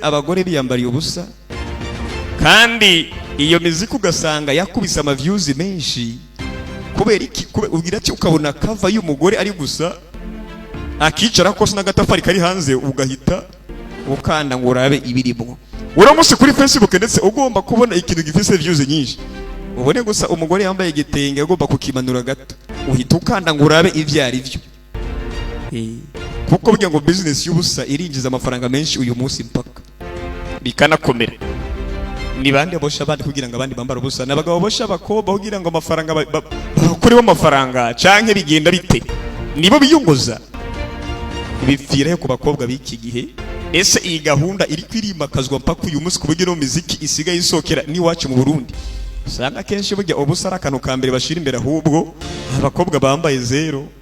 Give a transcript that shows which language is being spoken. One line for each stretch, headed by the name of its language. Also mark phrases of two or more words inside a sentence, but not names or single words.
Rundi: abagore biyambariye ubusa kandi iyo miziki ugasanga yakubise ama views menshi kubera iki ugira ati ukabona cover y'umugore ari gusa akicara ko n'agatafari kari hanze ugahita ukanda ngo urabe ibirimo uramutse kuri Facebook ndetse ugomba kubona ikintu gifise views nyinshi ubone gusa umugore yambaye igitenge agomba kukimanura gato uhita ukanda ngo urabe ivyari vyo kuko burya ngo business y'ubusa irinjiza amafaranga menshi uyu munsi mpaka bikanakomera ni bande bosha abandi kugira ngo abandi bambara ubusa nabagabo bosha abakobwa kugira ngo amafaranga bakoreho amafaranga canke bigenda bite nibo biyunguza bipfira ku bakobwa b'iki gihe ese iyi gahunda iri kwirimakazwa mpaka uyu munsi kuburyo no muziki isigaye isokera ni wacu mu Burundi usanga kenshi burya ubusa arakanu ka mbere bashira imbere ahubwo abakobwa bambaye zero